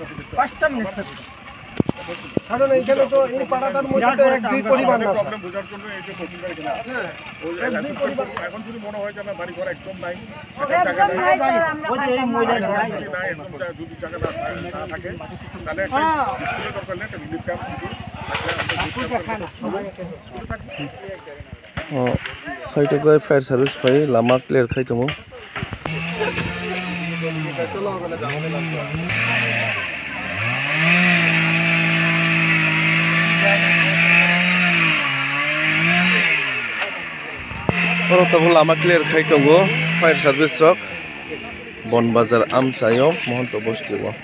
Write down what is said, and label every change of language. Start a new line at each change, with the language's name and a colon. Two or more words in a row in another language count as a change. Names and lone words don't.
Bangla: 5টা মিনিট কারণ এইখানে তো এই পাড়াটার মধ্যে একই পরিমাণ আছে প্রবলেম বোঝার জন্য এই যে তহসিলদার এখানে আছে এখন যদি মনে হয় যে না বাড়ি ঘর একদম নাই জায়গা নাই একদম যদি জায়গা না থাকে তাহলে একটা স্কুলের দরকার নেই একটা রিলিফ ক্যাম্প
Kok Borok: साइड गए
English: fire service
Kok Borok: पाई लामा क्लियर खाई दङ लामा क्लियर खाई दङ
English: fire service
Kok Borok: रक बन बाजार आमसायाव महन्त बस्तियाव